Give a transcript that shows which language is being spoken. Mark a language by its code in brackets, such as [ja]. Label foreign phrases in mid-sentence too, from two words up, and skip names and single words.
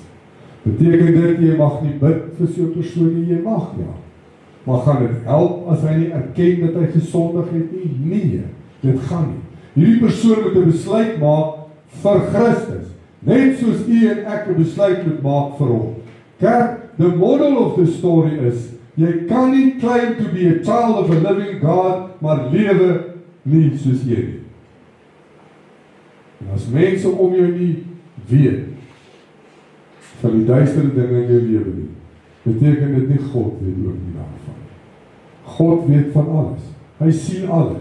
[af] Beteken dit, jy mag nie bid vir so 'n persoon nie, jy mag ja. Maar gaan dit help as hy nie erken dat hy gesondig het nie? Nee, dit gaan nie. Hierdie persoon moet 'n besluit maak vir Christus, net soos u en ek 'n besluit moet maak vir hom. Kerk, [en] the model of the story is, [af] jy kan nie [en] claim to be a child of a living God, [af] maar lewe nie soos jy nie. En as mense om jou nie weet van die duistere dinge in jou lewe nie, beteken dit nie God weet ook nie daarvan. God weet van alles. Hy sien alles.